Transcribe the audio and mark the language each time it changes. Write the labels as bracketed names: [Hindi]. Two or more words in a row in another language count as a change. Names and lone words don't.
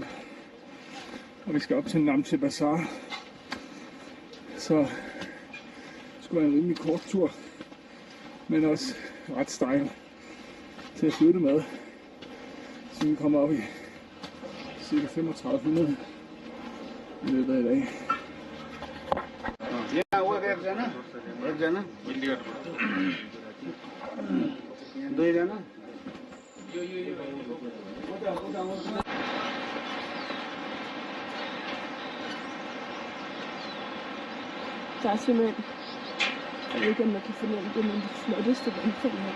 [Danish] Og vi skal op til Namche Bazaar. Så det skulle være en rimelig kort tur, men også ret stejl til at flytte med. Så vi kommer op i ca. 3500 i løbet af i dag. Ja, [Hindi] वो एक जना, एक जना, दो जना. [Danish] Der er simpelthen, jeg ved ikke om man kan fornemme det, men det flotteste vandfald her.